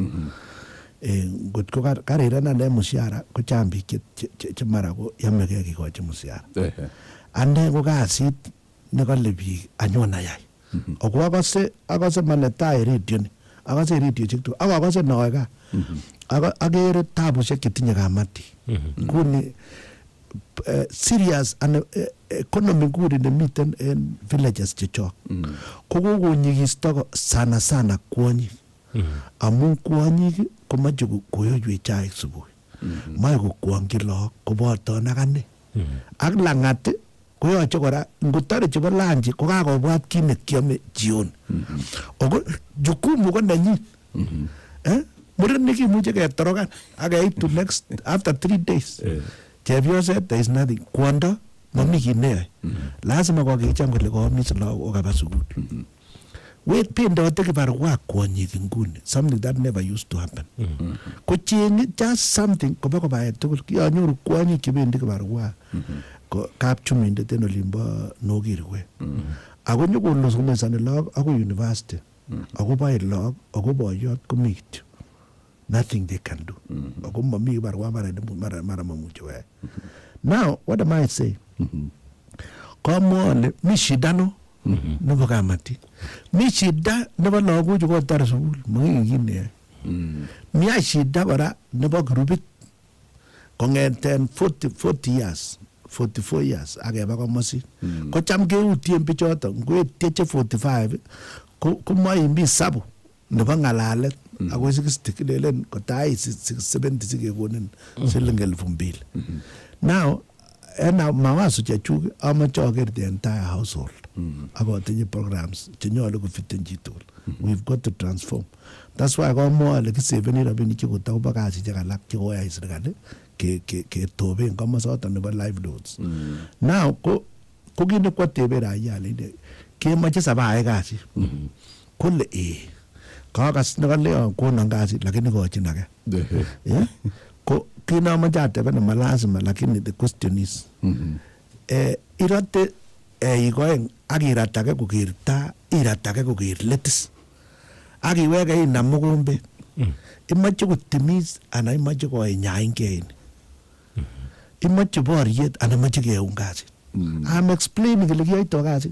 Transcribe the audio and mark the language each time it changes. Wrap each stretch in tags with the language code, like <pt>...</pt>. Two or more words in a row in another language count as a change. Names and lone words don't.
<kln>ngot ko karirenan en mushara ko chang biik che mara ko yomegei kikochi mushara ane ko kasit nekole biik anyun ayai ako akose manetai radio ni akose radioshek tugul ak akose noe kaa akere tabushek chetinye kamatik nguni</kln> <en>serious and economy</en> <kln>nguni nemiten en villages chechok ko kokonyikisto sana kwonyik amun kwonyik komoche koyoywech chaik subui moe kokwongyi look koboton ak ane ak lang'at koyoche kora ngotore chebo lanchi ko kakobwat kit nekiome jioni ako jukumu ko nenyin murenik kimuche ketorokan ak keit to</kln> <en>next after 3 days</en> <kln>chepyoset</kln> <en>there is nothing</en> <kln>kwondo mami kit neyoe lazima kokecham kole koomis lagok okaba sukul wet pendote kibarua kwonyik nguni</kln> <en>something that never used to happen</en> <kln>ko cheng'i</kln> <en>just something</en> <kln>koba kobae tugul kionyoru kwonyik chebendi kibarua kapchumindet en olimbo Nokirwe ako nyokolosomesoni lagok ako university ako bae lagok ako boiyot komi kityo</kln> <en>nothing they can do</en> <kln>ako mami kibarua mara mamuche wae.</kln> <en>Now what am I saying?</en> <kln>Komole mi shida no nebo kamatik mi shida nebo lagochu kotar sukul makikine mi shida kora nebo grupit kong'eten 44 years akeba komosin kocham keutien bichoton ngoetieche 45 komoimbi sabu nebo ng'alalet ako 60 kilelen kotai 70 sikekonin siling 2,000. Now en mawazo chechuk amoche aker</kln> <en>the entire household</en> <kln>akotinye programs chenyolu kofiten chitugul.</kln> <en>We've got to transform.</en> <kln>That's why komwa ale kiseveni rabinik chekotakobo kasisiek alak chekoyai serikali ketoben komosoton nebo livelihoods. Now ko kit nekwatebe raia alinde kemoche sabaai kasit kole kakas nekaleon konon kasit lakini kochin age ko kinomoche ateben malazima lakini</kln> <en>the question is</en> <kln>irote ikoeng ak irat age koker taa irat age koker letis ak iweke inam mokombet imoche kotemis anan imoche koenyaingei imoche boriet anan imoche keun kasit</kln> <en>I'm explaining</en> <kln>ile kiyoito kasit.</kln>